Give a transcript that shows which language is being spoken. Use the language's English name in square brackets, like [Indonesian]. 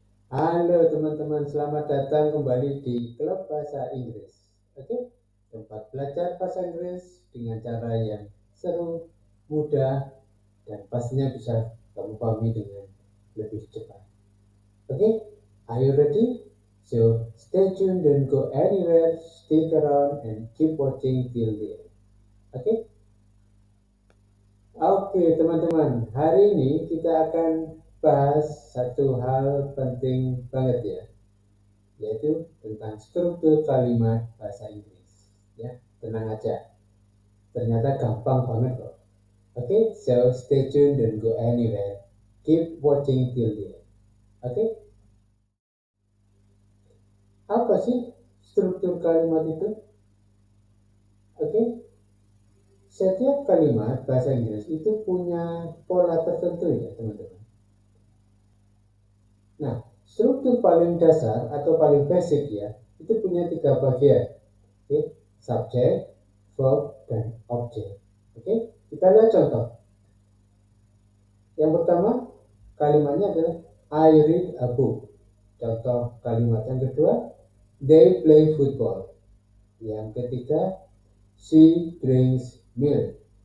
[Indonesian] Halo teman-teman, selamat datang kembali di Klub Bahasa Inggris. Oke, tempat belajar bahasa Inggris dengan cara yang seru, mudah, dan pastinya bisa kamu pahami dengan lebih cepat. [English] Oke, are you ready? So, stay tuned, don't go anywhere, stick around and keep watching till the end. Oke? [Indonesian] Oke teman-teman, hari ini kita akan bahas satu hal penting banget ya, yaitu tentang struktur kalimat bahasa Inggris. Ya, tenang aja, ternyata gampang banget kok. [English] Oke, so stay tuned, don't go anywhere, keep watching till the end. [Indonesian] Oke, apa sih struktur kalimat itu? Oke, setiap kalimat bahasa Inggris itu punya pola tertentu ya teman-teman. Nah, struktur paling dasar atau paling basic ya, itu punya 3 bagian. Oke, subjek, verb, dan objek. Oke, kita lihat contoh. Yang pertama, kalimatnya adalah [English] I read a book. [Indonesian] Contoh kalimat yang kedua, [English] they play football. [Indonesian] Yang ketiga, [English] she drinks milk.